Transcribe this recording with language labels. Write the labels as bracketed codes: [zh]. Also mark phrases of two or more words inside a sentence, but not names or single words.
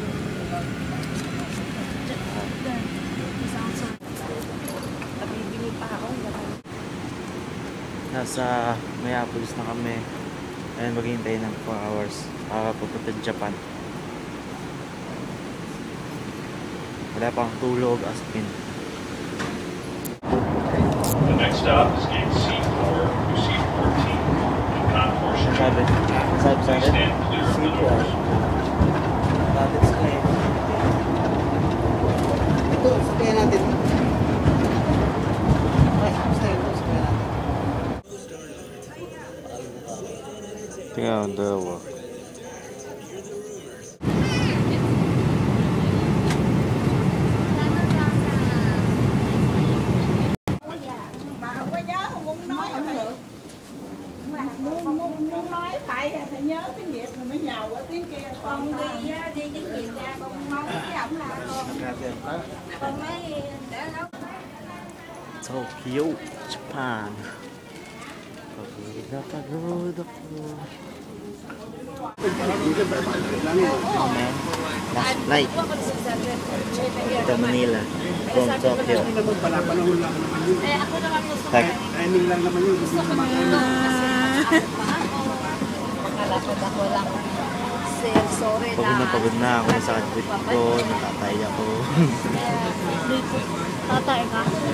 [tl] Nasa Mayapolis na kami. Ayun, maghihintay ng 4 hours papunta Japan. Wala pang tulog [en] as in. The next stop is gate C4 to C14 in Concourse Street. Please stand clear of the doors. [tl] Ito, sabihan natin. Tingnan ang dalawa. [vi] Muốn nói phải nhớ tiếng Việt rồi mới nhào qua tiếng kia. Con đi tiếng Việt ra con nói với ổng là con nói để đâu. [tl] Tokyo, Japan. Pagod ako. [en] Oh man, last flight to Manila from Tokyo. [tl] Timing lang naman yun. Gusto ko makalapad ako lang. Sir, sorry na. Pagod na ako, nasakit ko, natatay ako. Tatay ka?